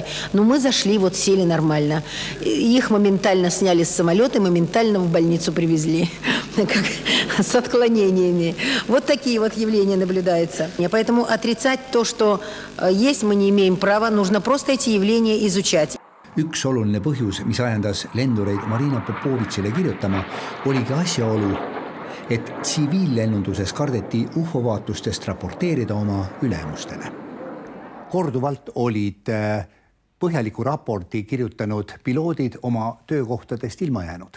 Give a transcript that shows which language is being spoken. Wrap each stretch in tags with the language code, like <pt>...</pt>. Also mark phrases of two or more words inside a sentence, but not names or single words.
<ru>Но мы зашли, вот, сели нормально. Их моментально сняли с самолета, моментально в больницу привезли, с отклонениями. Вот такие вот явления наблюдаются. Поэтому отрицать то, что есть, мы не имеем права, нужно просто эти явления изучать.</ru> <et>Üks oluline põhjus, mis ajendas lendureid Marina Popovitšile kirjutama, oligi asjaolu, et tsiviillennunduses kardeti UFO-vaatustest raporteerida oma ülemustele. Korduvalt olid põhjaliku raporti kirjutanud piloodid oma töökohtadest ilma jäänud.</et>